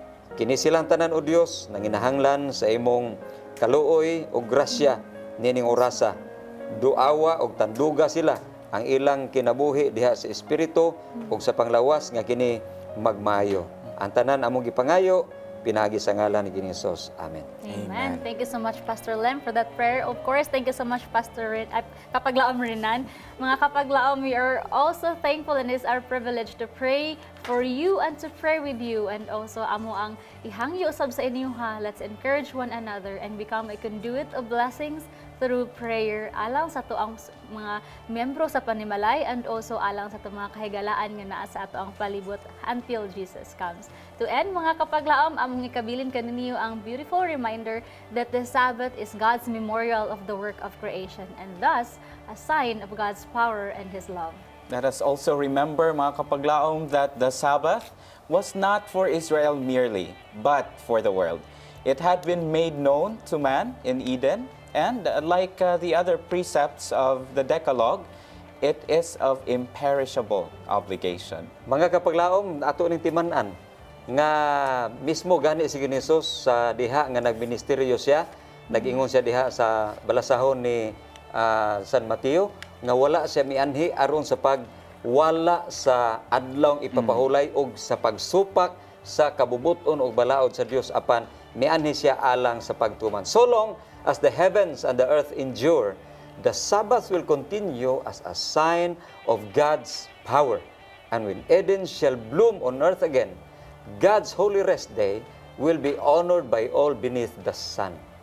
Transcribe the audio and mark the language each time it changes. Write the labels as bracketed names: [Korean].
[Cebuano] Kini silang tanan o Dios nanginahanglan sa imong kaluoy ug grasya nining orasa. Duawa ug tanduga sila ang ilang kinabuhi diha sa espiritu ug sa panglawas nga kini magmayo. Ang tanan among gipangayo pinagi sa ngalan ni Hesus. Amen. Amen. [English] Thank you so much, Pastor Lem, for that prayer. Of course, thank you so much, Pastor Kapaglaom Renan. Mga Kapaglaom, we are also thankful and it's our privilege to pray for you and to pray with you. [Cebuano] And also, amo ang ihangyo usab sa inyo ha. [English] Let's encourage one another and become a conduit of blessings through prayer [Cebuano] alang sa to ang mga miyembro sa panimalay and also alang sa to mga kahigalaan nga naa sa ato ang palibot [English] until Jesus comes. To end, mga Kapaglaom, [Cebuano] among ikabilin kaninyo ang [English] beautiful reminder that the Sabbath is God's memorial of the work of creation and thus a sign of God's power and His love. Let us also remember, mga Kapaglaom, that the Sabbath was not for Israel merely, but for the world. It had been made known to man in Eden, and like the other precepts of the Decalogue, it is of imperishable obligation. [Cebuano] Mga Kapaglaom, ato ning timan-an nga mismo gani si Hesus sa diha nga nagministeryo siya, nag-ingon siya diha sa balasahon ni San Mateo nga wala siya mianhi aron sa pagwala sa adlawng ipapahulay og sa pagsupak sa kabubuton og balaod sa Dios apan mianhi siya alang sa pagtuman. [English] So long as the heavens and the earth endure, the Sabbath will continue as a sign of God's power. And when Eden shall bloom on earth again, God's holy rest day will be honored by all beneath the sun.